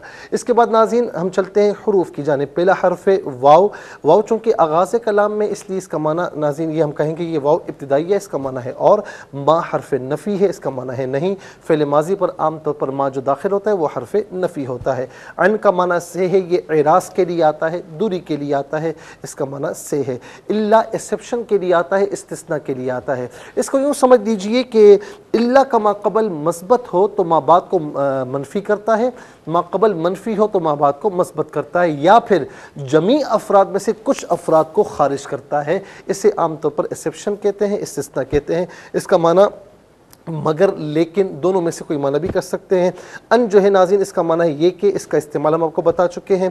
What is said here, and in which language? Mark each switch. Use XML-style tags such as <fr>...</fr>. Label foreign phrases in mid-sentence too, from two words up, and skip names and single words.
<ur>اس کے بعد ناظرین ہم چلتے ہیں حروف کی جانب۔ پہلا حرف واو، واو چونکہ آغاز کلام میں اس لیے اس کا معنی ناظرین یہ ہم کہیں گے یہ واو ابتدائیہ اس کا معنی ہے، اور ما حرف نفی ہے، اس کا معنی ہے نہیں، فعل ماضی پر عام طور پر ما جو داخل ہوتا ہے وہ حرف نفی ہوتا ہے۔ عن کا معنی سے ہے، یہ اعراض کے لیے آتا ہے، دوری کے لیے آتا ہے، اس کا معنی سے ہے۔ الا ایکسیپشن کے لیے آتا ہے، استثناء کے لیے آتا ہے۔ اس کو یوں سمجھ لیجئے کہ الا کا ما قبل مثبت ہو تو ما بعد کو منفی کرتا ہے، ما قبل منفی ہو تو ما بعد کو مثبت کرتا ہے، یا پھر جمیع افراد میں سے کچھ افراد کو خارج کرتا ہے، اسے عام طور پر ایکسیپشن کہتے ہیں، استثناء کہتے ہیں۔ اس کا معنی مگر، لیکن، دونوں میں سے کوئی معنی بھی کر سکتے ہیں۔ ان جو ہے ناظرین اس کا معنی ہے یہ کہ، اس کا استعمال ہم آپ کو بتا چکے ہیں۔</ur>